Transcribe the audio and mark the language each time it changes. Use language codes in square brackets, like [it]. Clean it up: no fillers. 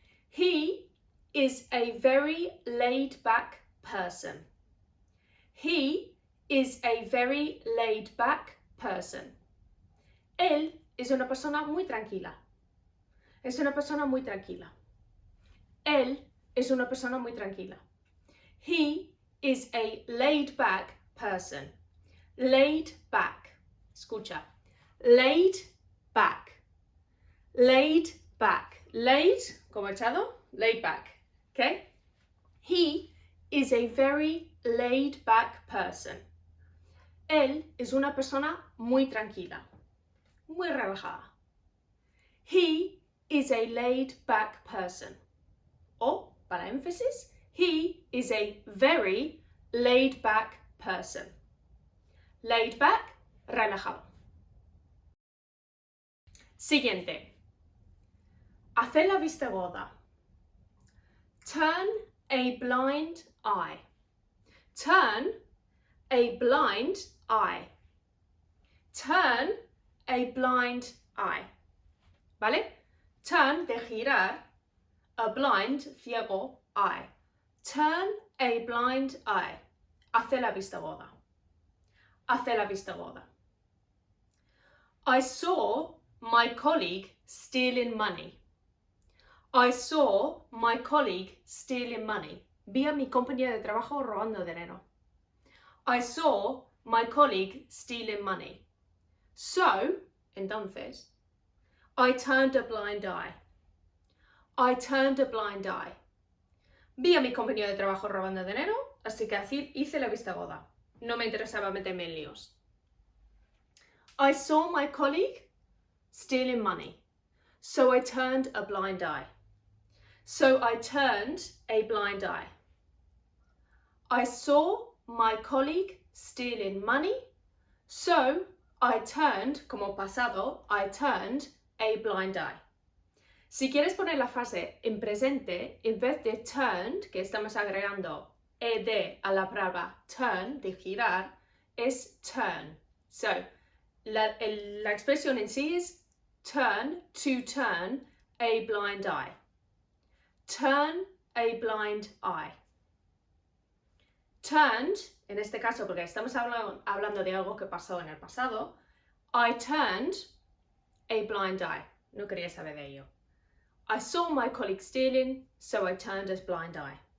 [en] He is a very laid back person. He is a very laid back person. [es] Él es una persona muy tranquila. Es una persona muy tranquila. Él es una persona muy tranquila. [en] He is a laid back person. Laid back. [es] Escucha. [en] Laid back. Laid back. Laid, [es] como echado, [en] laid back. Okay? He is a very laid back person. [es] Él es una persona muy tranquila. Muy relajada. [en] He is a laid back person. [es] O, para énfasis, [en] he is a very laid back person. Laid back, [es] relajado. Siguiente. Hacer la vista gorda. [en] Turn a blind eye. Turn a blind eye. Turn a blind eye. [es] ¿Vale? [en] Turn [es] de girar, [en] a blind, [es] ciego, [en] eye. Turn a blind eye. [es] Hace la vista gorda. Hace la vista gorda. [en] I saw my colleague stealing money. I saw my colleague stealing money. [es] Vi a mi compañero de trabajo robando dinero. [en] I saw my colleague stealing money. So, [es] entonces, [en] I turned a blind eye. I turned a blind eye. [es] Vi a mi compañero de trabajo robando dinero, así que así hice la vista gorda. No me interesaba meterme en líos. [en] I saw my colleague stealing money, so I turned a blind eye. So I turned a blind eye. I saw my colleague stealing money, so I turned, [es] como pasado, [en] I turned a blind eye. [es] Si quieres poner la frase en presente, en vez de turned, que estamos agregando ed a la palabra turn, de girar, es turn. [en] So, [es] la expresión en sí es [en] turn, to turn a blind eye. Turn a blind eye. [es] Turned, en este caso, porque estamos hablando de algo que pasó en el pasado, [en] I turned a blind eye. [es] No quería saber de ello. [en] I saw my colleague stealing, so I turned a blind eye.